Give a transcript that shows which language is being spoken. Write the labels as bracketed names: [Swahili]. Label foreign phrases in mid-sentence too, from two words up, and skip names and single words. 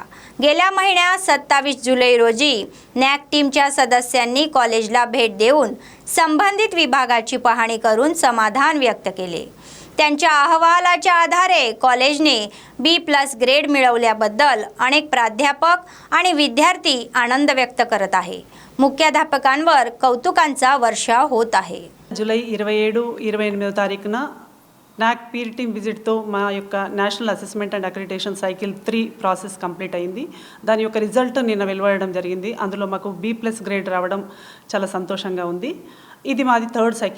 [Marathi] गेल्या महिन्यात 27 जुलै रोजी नॅक टीमच्या सदस्यांनी कॉलेजला भेट देऊन संबंधित विभागाची पाहणी करून समाधान व्यक्त केले. त्यांच्या अहवालाच्या आधारे कॉलेजने [English] B+ grade [Marathi] मिळवल्याबद्दल अनेक प्राध्यापक आणि विद्यार्थी आनंद व्यक्त करत आहे. मुख्याध्यापकांवर कौतुकांचा वर्षाव होत आहे. [Telugu] జూలై 27-28 తారీఖున [English] NAAC peer team visit [Telugu] మా యొక్క [English] National Assessment and Accreditation cycle 3 process complete [Telugu] అయింది. దాని యొక్క రిజల్ట్ నిన్న వెలువడడం జరిగింది. అందులో మాకు [English] B+ grade [Telugu] రావడం చాలా సంతోషంగా ఉంది. ఇది మాది [English] 3rd cycle.